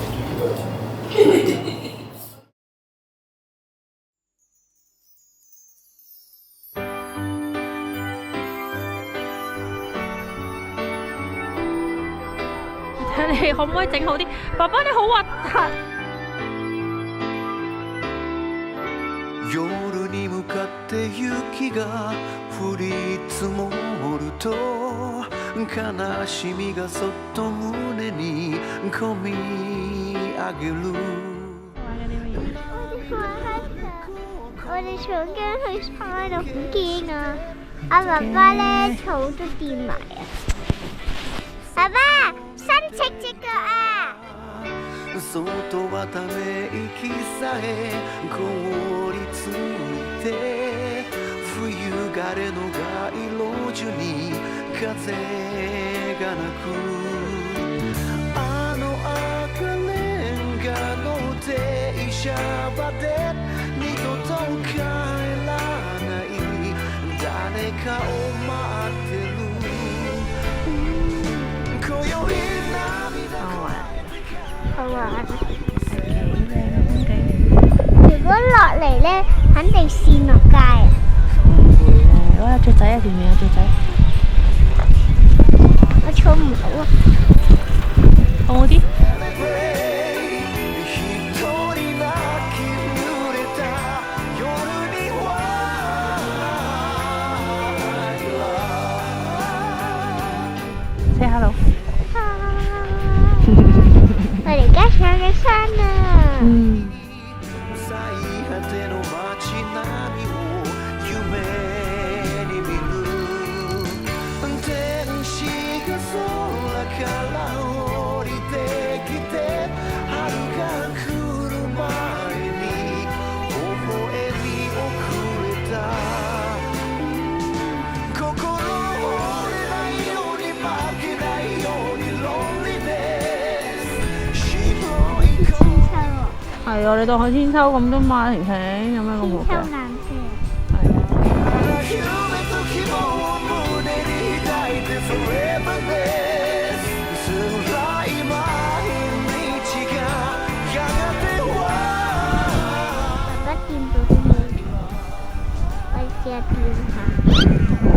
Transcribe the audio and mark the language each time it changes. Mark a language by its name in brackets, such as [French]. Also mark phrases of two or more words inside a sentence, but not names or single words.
[Cantonese] 睇你可唔可以整好啲？爸爸你好核突。 [Japanese] 夜に向かって雪が降り積もると悲しみがそっと胸に込み上げる。 [Cantonese] 我哋上驚去山度好驚啊！阿爸爸咧草都掂埋啊！爸爸，伸直隻腳啊！ [Japanese] そっとはため息さえ凍りついて冬枯れの街路樹に風がなくあの赤レンガの停車場で二度と帰らない誰かを待ってる今宵 [Cantonese] 好玩。如果落嚟咧，肯定跣落街啊！哇！雀仔啊，前面有雀仔，我坐唔到啊！好冇啲？ [English] Say hello。 [Cantonese] 我哋而家上緊山啦。 [Japanese] 最果ての街並みを夢に見る天使が空から降りてきて春が来る前に微笑み遅れた心折れないように負けないように Loneliness 白い [Cantonese] 千秋啊！係啊，你當佢千秋咁啫嘛，婷婷有咩咁好千秋嘅？藍色。係啊。 [Japanese] 夢と希望を胸に抱いて [English] Forever Ness [Japanese] 辛い毎日がやがては [Cantonese] 爸爸掂到啲嘢，我試下掂下。